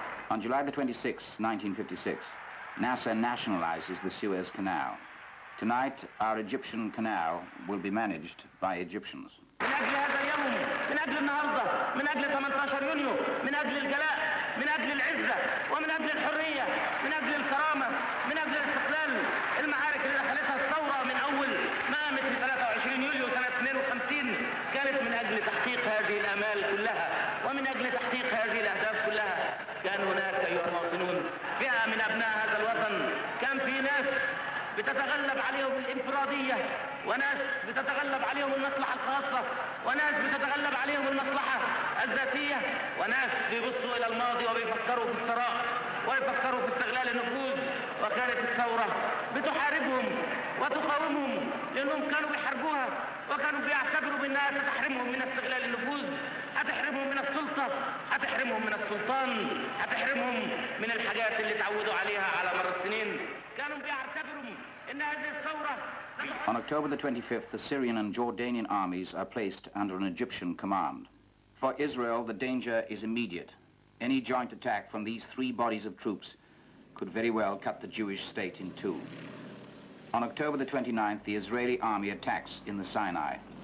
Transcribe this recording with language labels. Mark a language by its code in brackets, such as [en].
[en] On July the 26th, 1956, Nasser nationalizes the Suez Canal. Tonight, our Egyptian canal will be managed by Egyptians. [ar] من أجل هذا اليوم، من أجل النهارده، من أجل 18 يونيو، من أجل الجلاء، من أجل العزة، ومن أجل الحرية، من أجل الكرامة، من أجل الاستقلال. المعارك اللي دخلتها الثورة من أول ما قامت في 23 يوليو سنة 52 كانت من أجل تحقيق هذه الآمال كلها، ومن أجل تحقيق هذه الأهداف كلها. كان هناك أيها المواطنون فئة من أبناء هذا الوطن، كان في ناس بتتغلب عليهم الانفرادية، وناس بتتغلب عليهم المصلحة الخاصة، وناس بتتغلب عليهم المصلحة الذاتية، وناس بيبصوا إلى الماضي وبيفكروا في الثراء ويفكروا في استغلال النفوذ. وكانت الثورة بتحاربهم وتقاومهم لأنهم كانوا بيحاربوها، وكانوا بيعتبروا بأنها ستحرمهم من استغلال النفوذ، هتحرمهم من السلطة، هتحرمهم من السلطان، هتحرمهم من الحاجات اللي تعودوا عليها على مر السنين. كانوا بيعتبروا ان هذه الثورة. [en] On October the 25th, the Syrian and Jordanian armies are placed under an Egyptian command. For Israel, the danger is immediate. Any joint attack from these three bodies of troops could very well cut the Jewish state in two. On October the 29th, the Israeli army attacks in the Sinai.